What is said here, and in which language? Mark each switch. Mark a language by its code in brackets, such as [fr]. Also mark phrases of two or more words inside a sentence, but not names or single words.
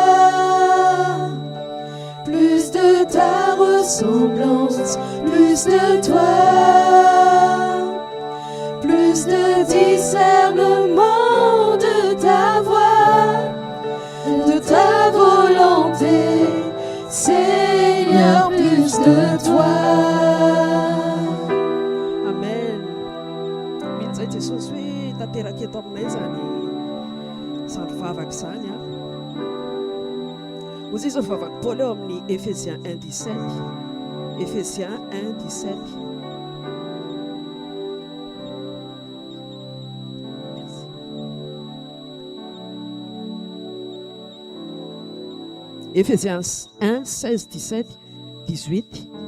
[fr] Plus de ta ressemblance, plus de toi. Plus de discernement de ta voix, de ta volonté, Seigneur, plus de toi. Amen. [mg] Minzay Jesosy hoe tanteraka eto aminay zany vavaka zany a. Hozy izao vavaka Paul eo amin'ny Ephésiens 1:17. Ephésiens 1:17. Ephésiens 1, 16, 17, 18.